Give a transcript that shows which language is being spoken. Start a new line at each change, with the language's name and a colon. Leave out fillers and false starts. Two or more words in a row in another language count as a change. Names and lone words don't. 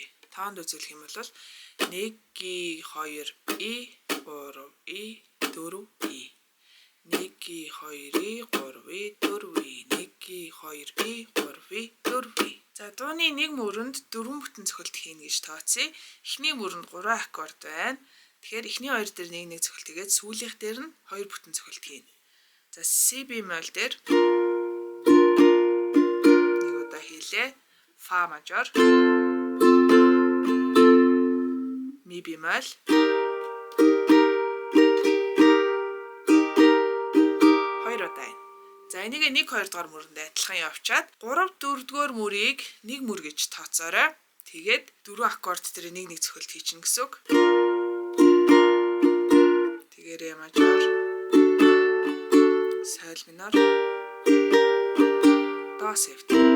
Mongolian: Тоонд үзүүлэх юм бол 1 2 И 3 И 4 И 1 2 И 3 И 4 И 1 2 И 3 И 4 И. За дууны нэг мөрөнд 4 бүтэн цохилт хийнэ гэж тооцъё. Эхний мөрөнд 3 аккорд байна. Тэгэхээр эхний хоёр дээр нэг цохилт хийгээд сүүлийнх дээр нь 2 бүтэн цохилт хийнэ. За Si bemol дээр нэг удаа хийлээ. Fa major, Mi bemol, хоёр удаа. За энийг 1 2 дугаар мөрөнд адилхан явуулчаад 3 4 дугаар мөрийг 1 мөр гэж тооцоорой. Тэгээд 4 аккорд дээр нэг цохилт хийчихнэ гэсэн үг. Тэгээ Re major, Sol minor, Do seft.